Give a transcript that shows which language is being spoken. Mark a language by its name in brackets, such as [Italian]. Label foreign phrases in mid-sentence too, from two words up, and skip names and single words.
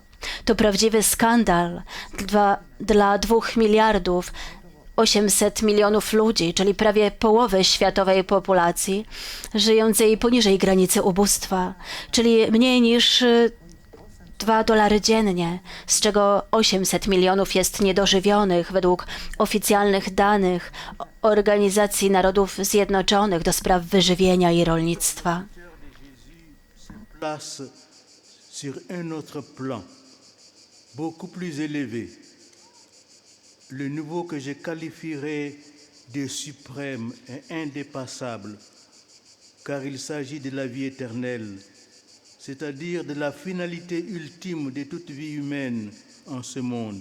[Polish] To prawdziwy skandal dla 2 miliardów 800 milionów ludzi, czyli prawie połowy światowej populacji, żyjącej poniżej granicy ubóstwa, czyli mniej niż $2 dziennie, z czego 800 milionów jest niedożywionych według oficjalnych danych Organizacji Narodów Zjednoczonych do spraw wyżywienia i rolnictwa. [French] Place sur un autre plan, beaucoup plus élevé, le niveau que je qualifierais de suprême et indépassable, car il s'agit de la vie éternelle, c'est-à-dire de la finalité ultime de toute vie humaine en ce monde.